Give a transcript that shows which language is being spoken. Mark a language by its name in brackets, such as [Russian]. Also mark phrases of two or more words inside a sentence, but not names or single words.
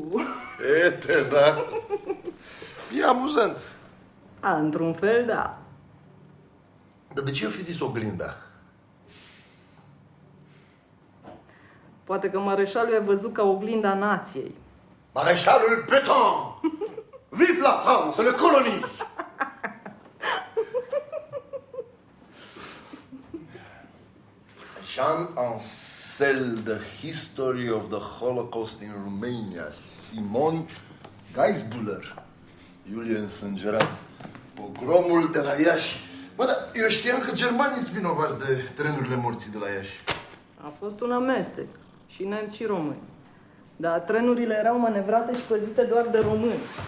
[Romanian] Da. E amuzant. Într-un fel, da. Dar de ce eu fi zis oglinda? Poate că mareșalul i-a văzut ca oglinda nației. Mareșalul Pétain! [French] Vive la France, le colonie! [Romanian] Jean Ansel, The History of the Holocaust in Romania. Simon Geisbuller, Iulie însângerat. Pogromul de la Iași. Bă, dar eu știam că germanii sunt vinovați de trenurile morții de la Iași. A fost un amestec. Și nemți și români. Dar trenurile erau manevrate și păzite doar de români.